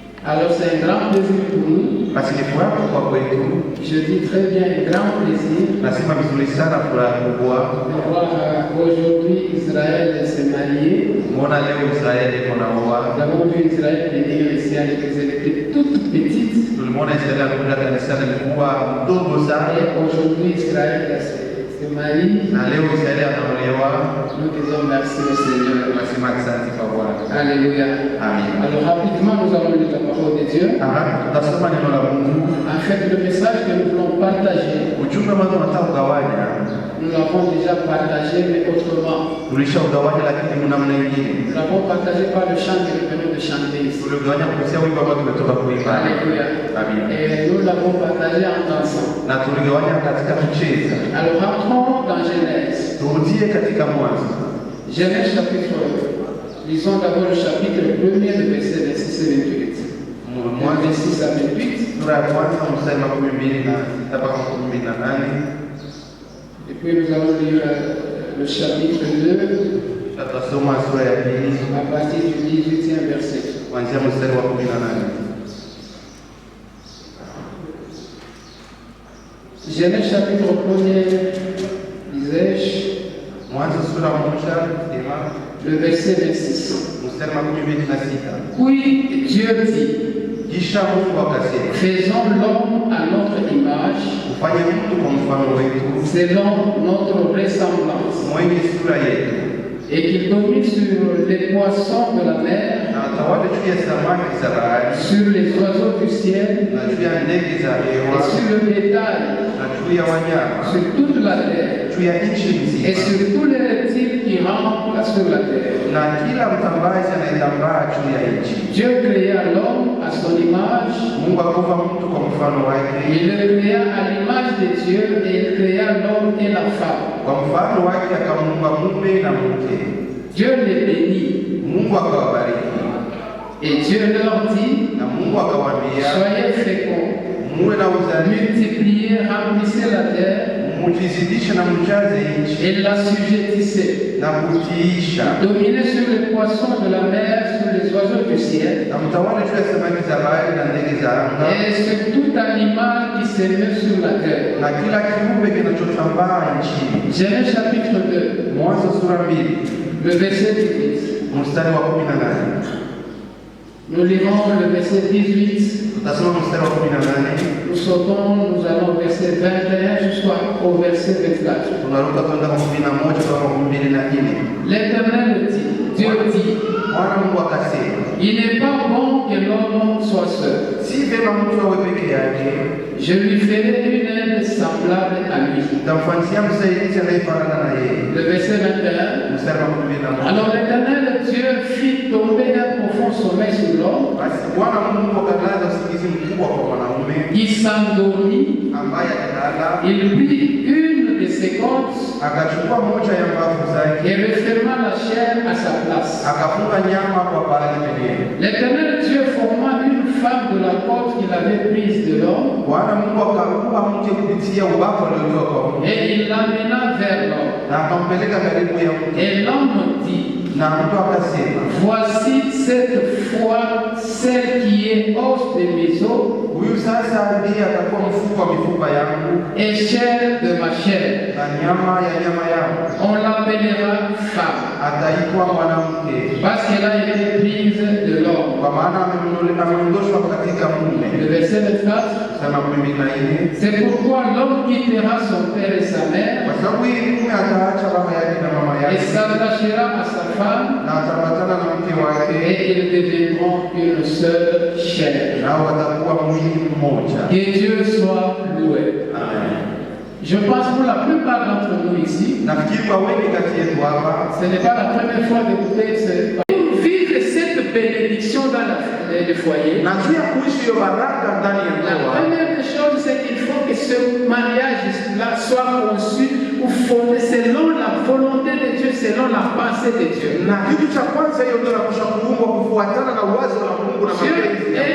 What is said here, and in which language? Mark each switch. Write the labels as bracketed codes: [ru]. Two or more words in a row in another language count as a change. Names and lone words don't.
[fr] Alors c'est un grand plaisir pour nous. [sw] Basi ni furaha kubwa kwetu, [fr] Je dis très bien un grand plaisir [sw] nasema vizuri sana, furaha kubwa [fr] de voir aujourd'hui Israël se marier. [sw] kuona leo Israeli iko na [fr] Nous [sw] oa. [fr] avons vu Israël venir ici à l'église, elle était toute petite. [sw] Tulimwona Israeli anakuja kanisani, alikuwa mdogo sana, [fr] Et aujourd'hui Israël se marie. [sw] na leo Israeli anaolewa. [fr] Nous disons merci au Seigneur. [sw] Nasema asante kwa Bwana. Alléluia. Amen. [fr] Alors rapidement nous allons lire la parole de Dieu. [sw] Tutasoma neno la Mungu. [fr] En fait le message que nous voulons partager, [sw] Ujumbe ambao tunataka kugawanya [fr] nous l'avons déjà partagé mais autrement. [sw] tulishaugawanya, lakini kuna namna nyingine. [fr] Nous l'avons partagé par le chant que nous venons de chanter ici. [sw] Tuligawanya kupitia wimbo ambao tumetoka kuimba. Alléluia. Amen. [fr] Et nous l'avons partagé en dansant. [sw] Na tuligawanya katika kucheza. [fr] Alors rentrons dans Genèse. [sw] Turudie katika Mwanzo. [fr] Genèse chapitre 1. Lisons d'abord le chapitre 1er, le verset 26 et 28. [sw] Mwanzo [fr] 26 à 28. [sw] sura ya kwanza mstari wa 12 mpaka 18. [fr] Et puis nous allons lire le chapitre 2 [sw] Tutasoma sura ya pili [fr] à partir du 18e verset. [sw] kuanzia mstari wa 18. [fr] Genèse chapitre 1er, disais-je, [sw] Mwanzo sura moja sema [fr] le verset 26. [sw] mstari wa 26. [fr] Puis Dieu dit, [sw] Kisha Mungu akasema, [fr] faisons l'homme à notre image, [sw] ufanye mtu kwa mfano wetu, [fr] selon notre ressemblance, [sw] mwenye sura yetu, [fr] et qu'il domine sur les poissons de la mer, [sw] na atawale juu ya samaki za bahari, [fr] sur les oiseaux du ciel, [sw] na juu ya ndege za [fr] et [sw] hewa, [fr] sur le bétail, [sw] na juu ya wanyama, [fr] sur toute la terre, [sw] juu ya nchi [fr] et [sw] nzima, [fr] sur tous les reptiles qui rampent sur la terre. [sw] na kila mtambazi anayetambaa juu ya nchi. [fr] Dieu créa l'homme à son image, [sw] Mungu akupa mtu kwa mfano wake, [fr] il le créa à l'image de Dieu, et il créa l'homme et la femme. [sw] kwa mfano wake akamuumba mume na mke. [fr] Dieu les bénit, [sw] Mungu akawabariki, [fr] et Dieu leur dit, [sw] na Mungu akawaambia, [fr] soyez féconds, [sw] muwe na uzali, [fr] multipliez, remplissez la terre, [sw] mujizidishe na mjaze nchi [fr] et l'assujettissez. [sw] na kutiisha, [fr] Dominez sur les poissons de la mer, sur les oiseaux du ciel, [sw] na mtawale juu ya samaki za bahari na ndege za anga, [fr] et sur tout animal qui se meut sur la terre. [sw] na kila kiumbe kinachotambaa nchini. [fr] Genèse chapitre 2, [sw] Mwanzo sura 2 [fr] le verset 18. [sw] mstari wa 18. [fr] Nous lirons le verset 18. [sw] Tutasoma mstari wa 18, [fr] Nous sautons, nous allons au verset 21 jusqu'au verset 24. [sw] tunaruka kwenda kwa 11 mpaka 24. [fr] L'Éternel dit, Dieu dit, [sw] Bwana Mungu akasema, [fr] il n'est pas bon que l'homme soit seul. [sw] si vema mtu awe peke yake, [fr] Je lui ferai une aide semblable à lui. [sw] nitamfanyia msaidizi anayefanana na yeye. [fr] Le verset 21. [sw] Mstari wa 21. [fr] Alors l'Éternel Dieu fit tomber un profond sommeil sur l'homme, [sw] Basi Bwana Mungu akalaza usingizi mkubwa kwa mwanaume [fr] qui s'endormit. [sw] ambaye alilala, [fr] Il prit une de ses côtes [sw] akachukua moja ya mbavu zake, [fr] et referma la chair à sa place. [sw] akafunga nyama kwa pahali penyewe. [fr] L'Éternel Dieu forma une femme de la côte qu'il avait prise de l'homme, [sw] Bwana Mungu akaumba mke kupitia ubavu aliotoa kwa Mungu, [fr] et il l'amena vers l'homme. [sw] na akampeleka karibu ya mke, [fr] Et l'homme dit, [sw] na mtu akasema, [fr] voici cette fois celle qui est os de mes os [sw] huyu sasa ndiye atakuwa mfupa wa mifupa yangu [fr] et chair de ma chair. [sw] na nyama ya nyama yangu, [fr] On l'appellera femme, [sw] ataitwa mwanamke, [fr] parce qu'elle a été prise de l'homme. [sw] kwa maana ameondoshwa katika mume. [fr] Le verset 24. [sw] Sema 14. [fr] C'est pourquoi l'homme quittera son père et sa mère [sw] Kwa sababu hii mume ataacha baba yake na mama [fr] et [sw] yake [fr] s'attachera à sa femme, [sw] na ataambatana na mke wake, [fr] et ils deviendront une seule chair. [sw] nao watakuwa mwili mmoja. [fr] Que Dieu soit loué. Amen. Je pense pour la plupart d'entre nous ici, [sw] Nafikiri kwa wengi kati yetu hapa [fr] ce n'est pas la première fois d'écouter ce. Pour vivre cette bénédiction dans le foyer, [sw] na juu ya kuishi hiyo baraka ndani ya [fr] la [sw] ndoa, [fr] première des choses, c'est qu'il faut que ce mariage-là soit conçu ou fondé selon la volonté de Dieu, selon la pensée de Dieu. [sw] Na kitu cha kwanza hiyo ndio napaswa kuumbwa kufuatana na wazo la Mungu na Dieu mapenzi ya